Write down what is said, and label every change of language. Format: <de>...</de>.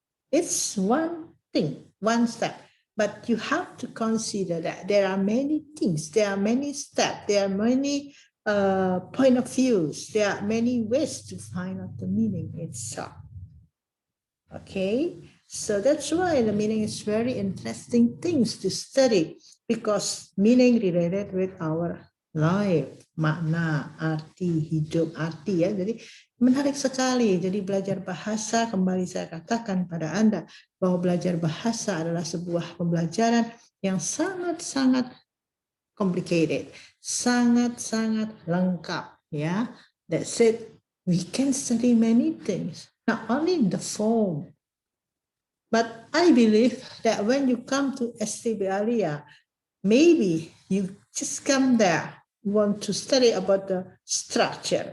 <en>It's one thing, one step. But you have to consider that there are many things, there are many steps, there are many point of views, there are many ways to find out the meaning itself. Okay, so that's why the meaning is very interesting things to study, because meaning related with our life,</en> <id>makna, arti, hidup, arti ya. Jadi menarik sekali. Jadi belajar bahasa, kembali saya katakan pada Anda bahwa belajar bahasa adalah sebuah pembelajaran yang sangat-sangat complicated, sangat-sangat lengkap ya.</id> <en>That's it. We can study many things, not only the form. But I believe that when you come to STB Alia, maybe you just come there, want to study about the structure.</en>